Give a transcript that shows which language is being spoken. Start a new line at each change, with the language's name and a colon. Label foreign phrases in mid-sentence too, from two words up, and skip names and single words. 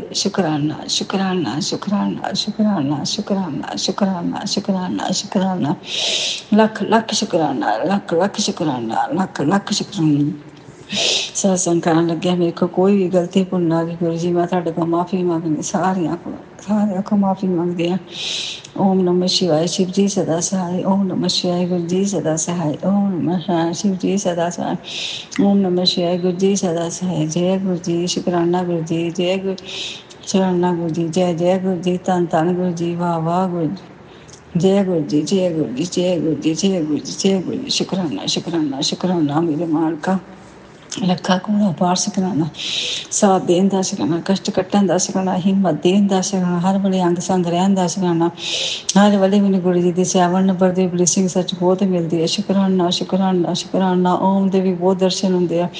Punjabi: ਸ਼ੁਕਰਾਨਾ ਸ਼ੁਕਰਾਨਾ ਸ਼ੁਕਰਾਨਾ ਸ਼ੁਕਰਾਨਾ ਸ਼ੁਕਰਾਨਾ ਸ਼ੁਕਰਾਨਾ ਸ਼ੁਕਰਾਨਾ ਸ਼ੁਕਰਾਨਾ। ਲੱਖ ਲੱਖ ਸ਼ੁਕਰਾਨਾ, ਲੱਖ ਲੱਖ ਸ਼ੁਕਰਾਨਾ, ਲੱਖ ਲੱਖ ਸ਼ੁਕਰਾਨਾ। ਸਤਸੰਗ ਕਰਨ ਲੱਗਿਆ ਮੇਰੇ ਕੋਲ ਕੋਈ ਵੀ ਗਲਤੀ ਭੁੱਲ ਆ ਗਈ ਗੁਰੂ ਜੀ ਮੈਂ ਤੁਹਾਡੇ ਕੋਲ ਮਾਫ਼ੀ ਮੰਗਦੀ। ਸਾਰਿਆਂ ਕੋਲ ਮਾਫ਼ੀ ਮੰਗਦੇ ਹਾਂ। ਓਮ ਨਮः ਸ਼ਿਵਾਏ ਸ਼ਿਵ ਜੀ ਸਦਾ ਸਹਾਏ। ਓਮ ਨਮਹ ਸ਼ਿਵਾਏ ਗੁਰੂ ਜੀ ਸਦਾ ਸਹਾਏ। ਓਮ ਨਮਹ ਸ਼ਿਵਾਏ ਸ਼ਿਵ ਜੀ ਸਦਾ ਸਹਾਏ। ਓਮ ਨਮਹ ਸ਼ਿਵਾਏ ਗੁਰੂ ਜੀ ਸਦਾ ਸਹਾਏ। ਜੈ ਗੁਰੂ ਜੀ। ਸ਼ੁਕਰਾਨਾ ਗੁਰੂ ਜੀ। ਜੈ ਗੁਰੂ, ਸ਼ੁਕਰਾਨਾ ਗੁਰੂ ਜੀ। ਜੈ ਜੈ ਗੁਰੂ ਜੀ। ਧੰਨ ਧੰਨ ਗੁਰੂ ਜੀ। ਵਾਹ ਵਾਹ ਗੁਰੂ ਜੀ। ਜੈ ਗੁਰੂ ਜੀ। ਜੈ ਗੁਰੂ ਜੀ। ਜੈ ਗੁਰੂ ਜੀ। ਜੈ ਗੁਰੂ ਜੀ। ਜੈ ਗੁਰੂ ਜੀ। ਸ਼ੁਕਰਾਨਾ ਸ਼ੁਕਰਾਨਾ ਸ਼ੁਕਰਾਨਾ ਮੇਰੇ ਮਾਲਕਾ। ਲੱਖਾਂ ਘੋੜਾ ਪਾਰ ਸਿਖਾਉਣਾ, ਸਾਥ ਦੇਣ ਦਾ ਸਿਖਾਉਣਾ, ਕਸ਼ਟ ਕੱਟਣ ਦਾ ਸਿਖਾਉਣਾ, ਹਿੰਮਤ ਦੇਣ ਦਾ ਸਿਖਾਉਣਾ, ਹਰ ਵੇਲੇ ਅੰਗ ਸੰਗ ਰਹਿਣ ਦਾ ਸਿਖਾਉਣਾ। ਹਰ ਵੇਲੇ ਮੈਨੂੰ ਗੁਰੂ ਜੀ ਦੀ 7 ਨੰਬਰ ਦੀ ਬਲੇਸਿੰਗ ਸੱਚ ਬਹੁਤ ਮਿਲਦੀ ਹੈ। ਸ਼ੁਕਰਾਨਾ ਸ਼ੁਕਰਾਨਾ ਸ਼ੁਕਰਾਨਾ। ਓਮ ਦੇ ਵੀ ਬਹੁਤ ਦਰਸ਼ਨ ਹੁੰਦੇ ਆ।